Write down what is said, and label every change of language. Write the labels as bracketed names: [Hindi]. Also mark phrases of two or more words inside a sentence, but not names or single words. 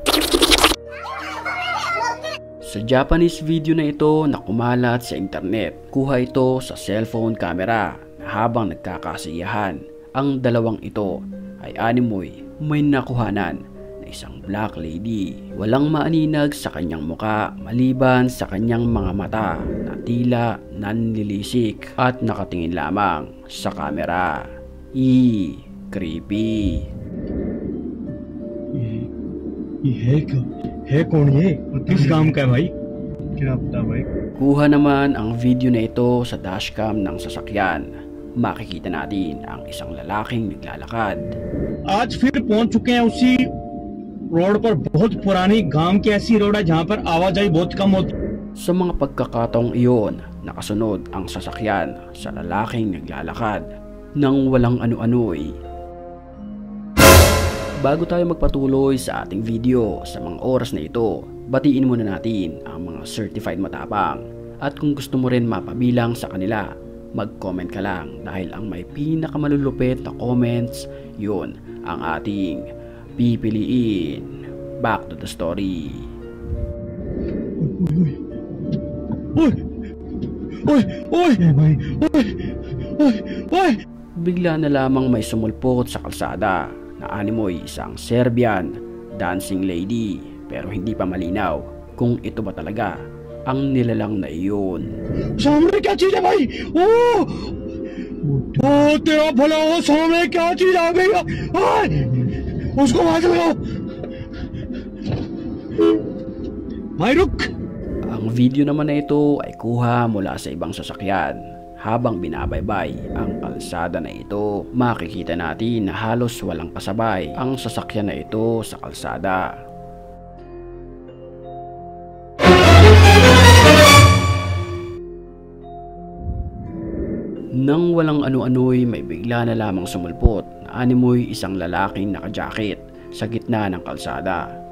[Filipino] Sa Japanese video na ito na kumalat sa internet, kuha ito sa [English] cellphone camera [Filipino] na habang nagkakasiyahan, ang dalawang ito ay animoy may nakuhanan na isang [English] black lady. [Filipino] Walang maaninag sa kanyang muka maliban sa kanyang mga mata na tila nanlilisik at nakatingin lamang sa camera. Creepy. [Hindi] ये है क्या? है कौन ये? किस काम का है भाई? क्या पता भाई। [Filipino] Kuha naman ang video na ito sa dashcam ng sasakyan. Makikita natin ang isang lalaking naglalakad. [Hindi] आज फिर पहुंच चुके हैं उसी रोड पर, बहुत पुरानी गांव की ऐसी रोड है जहां पर आवाजाही बहुत कम होती है। [Filipino] Sa mga pagkakataong iyon, nakasunod ang sasakyan sa lalaking naglalakad nang walang ano-ano'y. Bago tayo magpatuloy sa ating video sa mga oras na ito, batiin muna natin ang mga certified matapang. At kung gusto mo rin mapabilang sa kanila, mag-comment ka lang dahil ang may pinakamalulupit na comments, yun ang ating pipiliin. [English] Back to the story. [Hindi] ओए ओए ओए भाई ओए ओए ओए [Filipino] Bigla na lamang may sumulpot sa kalsada na animoy isang [English] Serbian dancing lady, [Filipino] pero hindi pa malinaw kung ito ba talaga ang nilalang na iyon. [Hindi] सामने क्या चीज है भाई? ओ तेरा भला हो, सामने क्या चीज आ गई? ओए उसको मार दो भाई, रुक। [Filipino] Ang video naman na ito ay kuha mula sa ibang sasakyan. Habang binabaybay ang kalsada na ito, makikita natin na halos walang kasabay ang sasakyan na ito sa kalsada. Nang walang ano-ano'y may bigla na lamang sumulpot na animoy isang lalaking naka-jacket sa gitna ng kalsada.